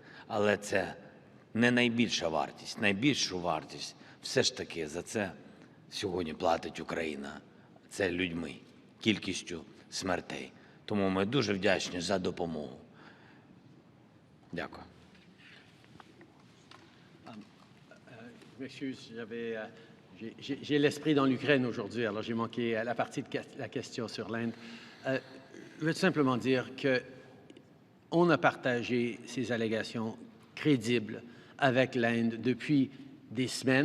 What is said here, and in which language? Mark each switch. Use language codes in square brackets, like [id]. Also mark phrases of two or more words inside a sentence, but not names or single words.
[uk] Але це не найбільша вартість. Найбільшу вартість все ж таки за це сьогодні платить Україна. Це людьми, кількістю смертей. Тому ми дуже вдячні за допомогу. Дякую. [fr] Je m'excuse, j'ai l'esprit dans l'Ukraine aujourd'hui, alors j'ai manqué la partie de la question sur l'Inde. Je veux simplement dire qu'on a partagé ces allégations crédibles avec l'Inde depuis des semaines.